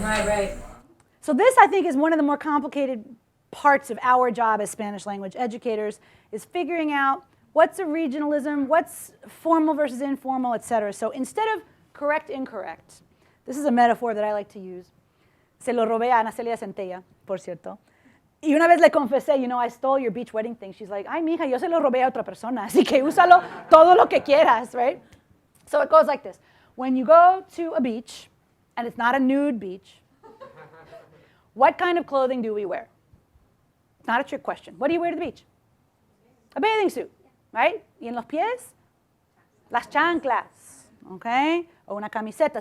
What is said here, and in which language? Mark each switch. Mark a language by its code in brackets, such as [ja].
[en] Right. So this, I think, is one of the more complicated parts of our job as Spanish language educators, is figuring out what's a regionalism, what's formal versus informal, et cetera. So instead of correct, incorrect, this is a metaphor that I like to use. [es] Se lo robé a Ana Celia Centella, por cierto. Y una vez le confesé, [en] I stole your beach wedding thing. She's like, [es] ay, mija, yo se lo robé a otra persona, así que úsalo todo lo que quieras, [en] right? So it goes like this. When you go to a beach, and it's not a nude beach, what kind of clothing do we wear? It's not a trick question. What do you wear to the beach? A bathing suit, right? [es] Y en los pies, las chanclas, [en] okay? [es] O una camiseta.